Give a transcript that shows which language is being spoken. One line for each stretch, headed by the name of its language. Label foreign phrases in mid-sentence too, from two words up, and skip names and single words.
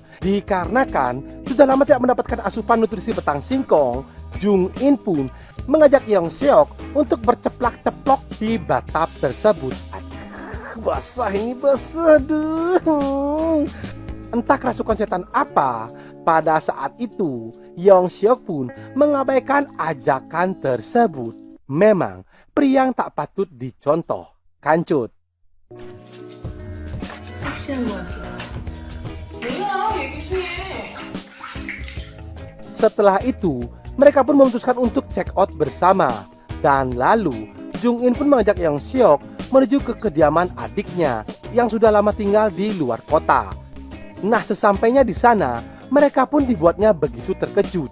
Indonesian: Dikarenakan sudah lama tidak mendapatkan asupan nutrisi betang singkong, Jung In pun mengajak Yong Seok untuk berceplak-ceplok di batap tersebut. Aduh, basah ini basah, aduh. Entah kerasukan setan apa, pada saat itu Yong Seok pun mengabaikan ajakan tersebut. Memang pria yang tak patut dicontoh. Kancut.
Korean: 섹시한 것 같기도 하고. 뭐야, 얘기 좀 해.
Indonesian: Setelah itu, mereka pun memutuskan untuk
English: check out
Indonesian: bersama. Dan lalu, Jung In pun mengajak Yong Seok menuju ke kediaman adiknya yang sudah lama tinggal di luar kota. Nah, sesampainya di sana, mereka pun dibuatnya begitu terkejut.